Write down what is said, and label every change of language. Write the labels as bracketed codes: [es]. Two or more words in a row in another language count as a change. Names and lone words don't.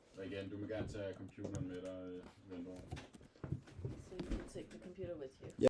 [da] igen, du må gerne tage computeren med dig, Vendor. [en] So you can take the computer with you.